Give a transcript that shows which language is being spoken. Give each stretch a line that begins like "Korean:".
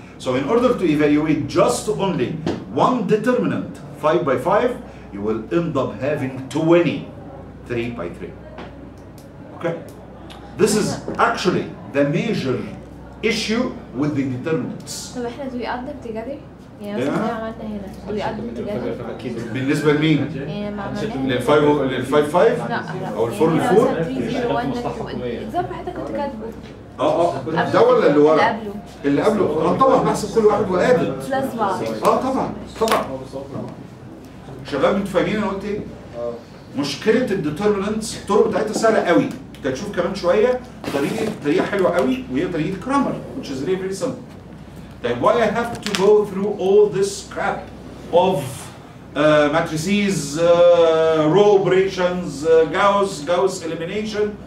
English: So in order to evaluate just only one determinant 5 by 5, you will end up having 20 3 by 3. Okay? This is actually the major issue with the determinants.
Arabic: طب احنا
English: do we add them together؟
Arabic: يعني مثلا زي ما عملنا هنا do we add them together؟ بالنسبة لمين؟ يعني ما عملناها للفايف 5 لا أو الفور يعني للفور؟ هنا مثلا 3 0 1 اكزامبل حتى كنت كاتبه ده ولا اللي ورا؟ اللي قبله اللي قبله طبعا بحسب كل واحد وقابل. بلس بعض طبعا شباب انتوا فاهمين انا قلت ايه؟ مشكلة الديترمينانتس الطرق بتاعتها سهلة قوي. انت هتشوف كمان شوية طريقة حلوة قوي وهي طريقة كرامر
English: which is really very simple.
Arabic: طيب
English: why I have to go through all this crap of matrices, row operations, Gauss elimination?